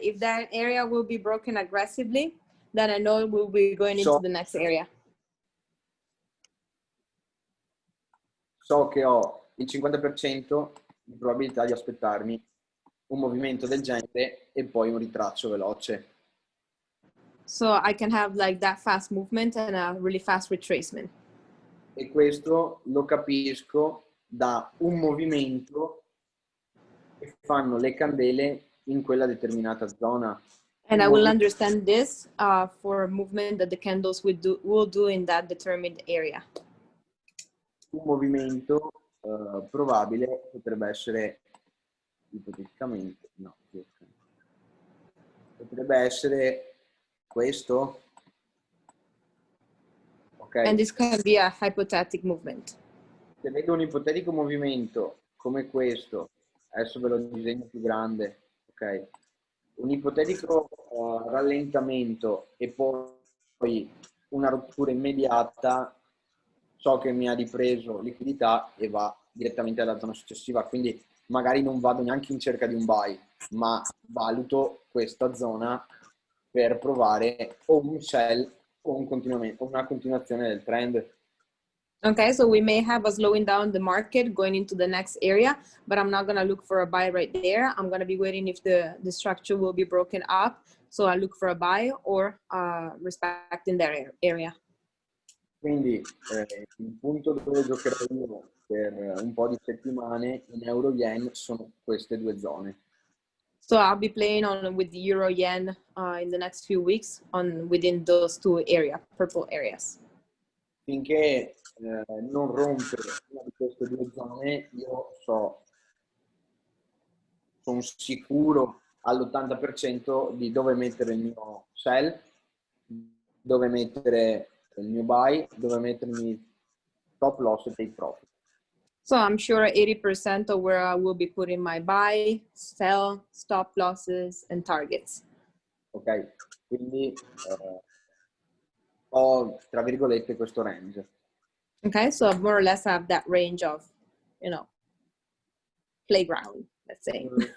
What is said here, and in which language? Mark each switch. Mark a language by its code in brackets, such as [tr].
[en] If that area will be broken aggressively, then I know we'll be going into the next area. [it] So che ho il 50% di probabilità di aspettarmi un movimento del genere e poi un ritraccio veloce. [en] So I can have like that fast movement and a really fast retracement. [it] E questo lo capisco da un movimento che fanno le candele in quella determinata zona. [en] And I will understand this for a movement that the candles will do in that determined area. [it] Un movimento probabile potrebbe essere ipoteticamente, no, potrebbe essere questo. [en] Okay. And this can be a hypothetical movement. [it] Se vedo un ipotetico movimento come questo, adesso ve lo disegno più grande, ok? Un ipotetico rallentamento e poi una rottura immediata, so che mi ha ripreso liquidità e va direttamente alla zona successiva, quindi magari non vado neanche in cerca di un buy, ma valuto questa zona per provare o un sell o una continuazione del trend. [en] Okay, so we may have a slowing down the market going into the next area, but I'm not going to look for a buy right there. I'm going to be waiting if the structure will be broken up. So I look for a buy or respecting that area. [it] Quindi il punto dove giocherò io per un po' di settimane in euro-yen sono queste due zone. [en] So I'll be playing with the euro-yen in the next few weeks within those two areas, purple areas. [it] Finché non rompe una di queste due zone, io sono sicuro all'80% di dove mettere il mio sell, dove mettere il mio buy, dove mettermi stop loss e take profit. [en] So I'm sure 80% of where I will be putting my buy, sell, stop losses, and targets. [it] Ok, quindi ho, tra virgolette, questo range. [en] Okay, so more or less I have that range of, playground, let's say.